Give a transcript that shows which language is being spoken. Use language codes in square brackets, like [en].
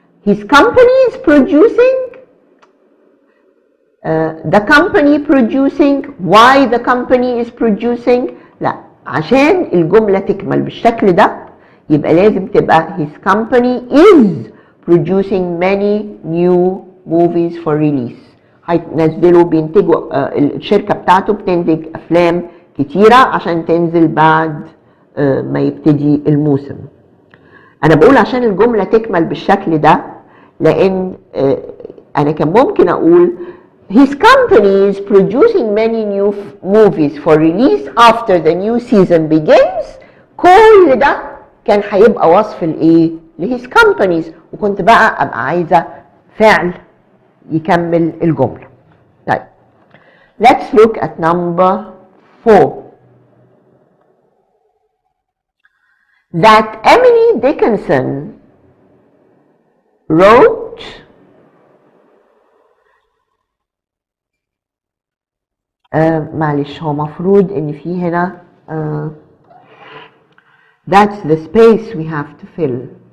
[en] His company is producing. The company producing. Why the company is producing? [ar] لا، عشان الجملة تكمل بالشكل ده يبقى لازم تبقى [en] his company is producing many new movies for release. [ar] هينزلوا بينتجوا الشركة بتاعته بتنتج أفلام كتيرة عشان تنزل بعد ما يبتدي الموسم. أنا بقول عشان الجملة تكمل بالشكل ده، لأن أنا كان ممكن أقول [en] his company is producing many new movies for release after the new season begins. [ar] كل ده كان هيبقى وصف الإيه؟ لhis companies، وكنت بقى أبقى عايزة فعل يكمل الجملة. [en] طيب let's look at number 4. That Emily Dickinson wrote [ar] معلش هو مفروض ان في هنا [en] that's the space we have to fill.